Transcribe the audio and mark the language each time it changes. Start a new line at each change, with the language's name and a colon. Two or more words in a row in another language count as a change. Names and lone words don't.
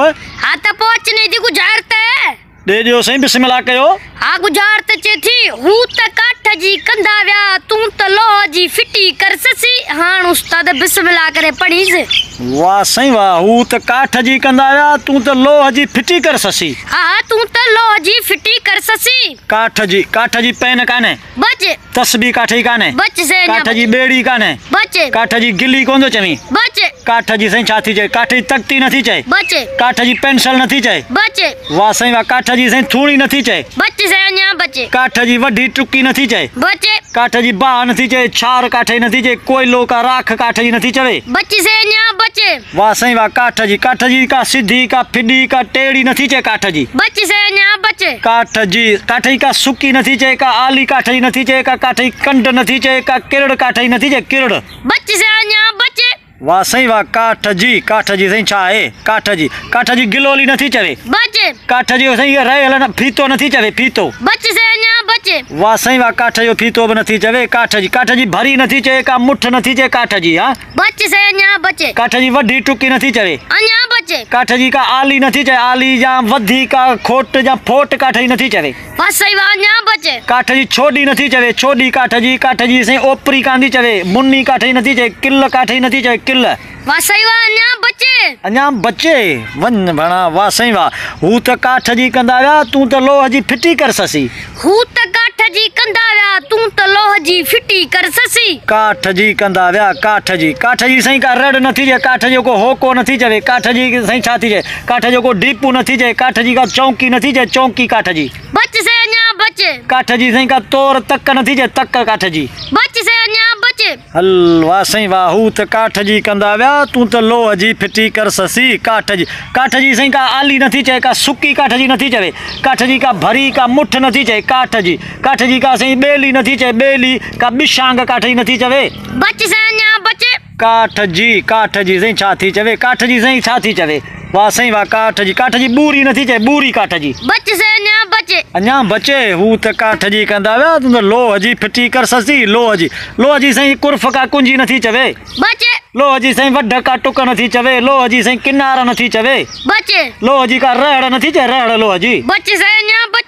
Sindhi: हाँ त पोइ अचने थी गुज़ारत दे दियो साईं बिस्मिल्लाह कयो। हाँ गुज़ारत चे थी हू त काठ जी कंदा व्या तू त लोह जी फिटी कर ससी। हाण उस्ताद बिस्मिल्लाह करे पढ़ीस। वाह साईं वाह हू त काठ जी कंदा व्या तू त लोह जी फिटी कर ससी। हाँ तू त लोह जी फिटी कर ससी। काठ जी पेन काने बच तस्बी काठ जी काने बच से काठ जी बेड़ी काने बच काठ जी गिली कोन थो चवी बच काठ जी साईं छा थी चए काठ जी तख्ती नथी चए बच काठ जी पेंसिल नथी चए। बच वाह साईं वाह काठ जी साईं थूणी नथी चए बच से अञा बच काठ जी वॾी टुकी नथी चए बच काठ जी बाह नथी चए छार काठ जी नथी चए कोयलो का राख काठ जी नथी चवे। बच से अञा बच वाह साईं वाह काठ जी का सीधी का फिडी का टेढ़ी नथी चए काठ जी बच से अञा बच काठ जी का सुकी नथी चए का आली काठ जी नथी चए का काठ जी कंड नथी चए का किरड़ काठ जी नथी चए किरड़। बच से अञा बच वाह साईं वाह काठ जी साईं छा आहे काठ जी गिलोली नथी चवे बच काठ जी साईं रहियल न फीतो नथी चवे फीतो। बच से अञा बच वाह साईं वाह काठ जो फीतो बि नथी चवे काठ जी भरी नथी चए का मुठ नथी चए काठ जी। हाँ बच से अञा बच काठ जी वॾी टुकी नथी चवे अञा बच काठ जी का आली नथी चए आली जा वधी का खोट जा फोट काठ जी नथी चवे। वाह सही वाह अञा बच काठ जी छोडी नथी चवे छोडी काठ जी साईं ओपरी कांदी चवे मुन्नी काठ जी नथी चए किल काठ जी नथी चए किल। वाह सही वाह अञा बचे वन भणा। वाह साईं वाह हू त काठ जी कंदा व्या तू त लोह जी फिटी कर ससी। हू त काठ जी कंदा व्या तू त लोह जी फिटी कर ससी। काठ जी कंदा व्या काठ जी साईं का रड़ नथी चए काठ जो को होको नथी चवे काठ जी साईं छा थी चए काठ जो को डीपू नथी चए काठ जी का चौकी नथी चए चौकी काठ जी। बच से अञा बच काठ जी साईं का तोर तक नथी चए तक काठ जी। बच से अञा बच हल वाह साईं वाह हू त काठ जी कंदा व्या तू त लोह जी फिटी कर ससी। काठ जी साईं का आली नथी चए का सुकी काठ जी नथी चवे काठ जी का भरी का मुठ नथी चए काठ जी का साईं बेली नथी चए बेली का बिशांग काठ जी नथी चवे। बच से अञा बच काठ जी साईं छा थी चवे काठ जी साईं छा थी चवे। वाह साईं वाह काठ जी बूरी नथी चए बूरी काठ जी। बच से अञा बचे हू त काठ जी कंदा व्या तू त लोह जी फिटी कर ससी। लोह जी साईं कुर्फ का कुंजी नथी चवे बच लोह जी साईं वढ का टुक नथी चवे लोह जी साईं किनारा नथी चवे बच लोह जी का रहड़ नथी चए रहड़ लोह जी। बच से अञा बच